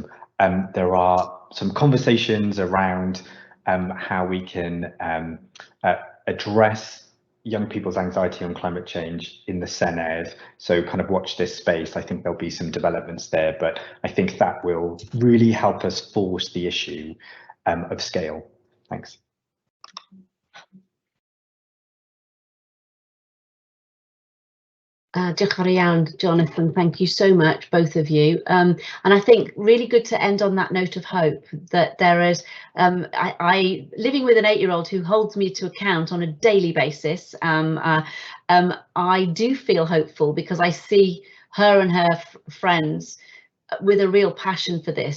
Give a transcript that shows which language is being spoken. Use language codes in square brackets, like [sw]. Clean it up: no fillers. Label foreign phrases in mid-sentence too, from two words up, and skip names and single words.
[en] There are some conversations around how we can address young people's anxiety on climate change in the Senedd, so kind of watch this space. I think there'll be some developments there, but I think that will really help us force the issue of scale. Thanks. [cy] Diolch yn fawr iawn, Jonathan, [en] thank you so much, both of you. And I think really good to end on that note of hope, that there is, I living with an 8-year-old who holds me to account on a daily basis, I do feel hopeful because I see her and her friends with a real passion for this.